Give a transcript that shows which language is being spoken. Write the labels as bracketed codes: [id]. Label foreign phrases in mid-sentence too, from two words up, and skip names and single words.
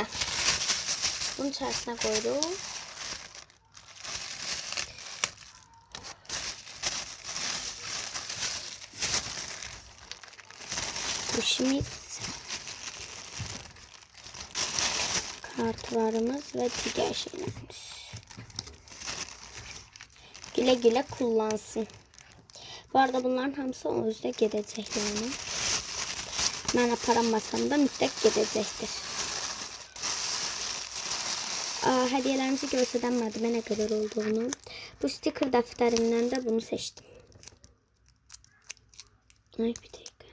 [az] Bunun içərisinə qoyuruq. [tr] Kuşimiz, kartlarımız ve diğer şeylerimiz. Güle güle kullansın. [az] Bu arada bunların hamısı [tr] o yüzden [az] gedəcək yani. Mən aparanmasam da mütləq gedəcəkdir. Hədiyyələrimizi göstərmədimə nə qədər olduğunu. Bu sticker dəftərimdən də bunu seçdim. Ay bir dəqiqə.